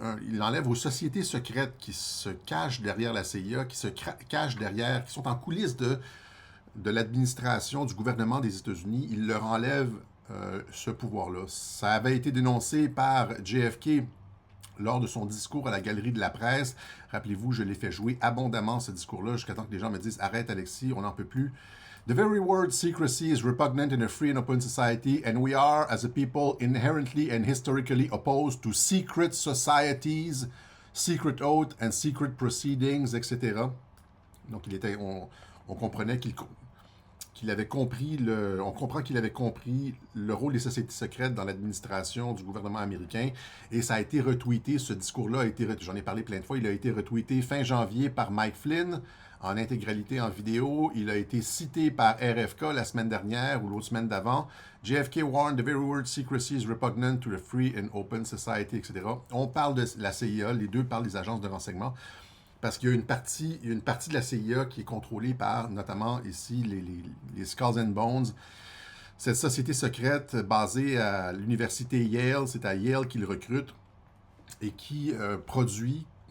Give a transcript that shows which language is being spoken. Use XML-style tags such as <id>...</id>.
<fr>il enlève aux sociétés secrètes qui se cachent derrière la CIA, qui se cachent derrière, qui sont en coulisses de l'administration, du gouvernement des États-Unis. Il leur enlève ce pouvoir-là. Ça avait été dénoncé par JFK lors de son discours à la Galerie de la Presse. Rappelez-vous, je l'ai fait jouer abondamment, ce discours-là, jusqu'à temps que les gens me disent « Arrête, Alexis, on n'en peut plus ».</fr> <en>The very word secrecy is repugnant in a free and open society, and we are, as a people, inherently and historically opposed to secret societies, secret oaths and secret proceedings, etc.</en> <fr>Donc, on comprenait qu'il avait compris on comprend qu'il avait compris le rôle des sociétés secrètes dans l'administration du gouvernement américain. Et ça a été retweeté, ce discours-là a été, j'en ai parlé plein de fois, il a été retweeté fin janvier par Mike Flynn, en intégralité en vidéo. Il a été cité par RFK la semaine dernière ou l'autre semaine d'avant.</fr> <en>JFK warned the very word secrecy is repugnant to the free and open society, etc.</en> <fr>On parle de la CIA, les deux parlent des agences de renseignement. Parce qu'il y a une partie de la CIA qui est contrôlée par, notamment ici, les Skulls and Bones. Cette société secrète basée à l'université Yale, c'est à Yale qu'ils recrutent et qui produit,</fr>